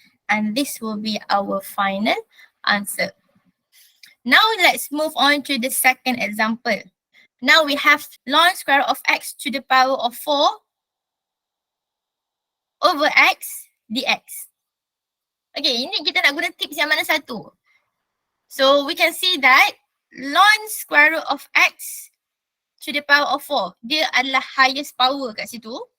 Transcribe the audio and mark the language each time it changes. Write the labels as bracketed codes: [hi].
[en] And this will be our final answer. Now let's move on to the second example. Now we have ln square root of x to the power of 4 over x dx. [ms] Okay, ini kita nak guna tips yang mana satu? [en] So we can see that ln square root of x to the power of 4. [ms] Dia adalah highest power kat situ.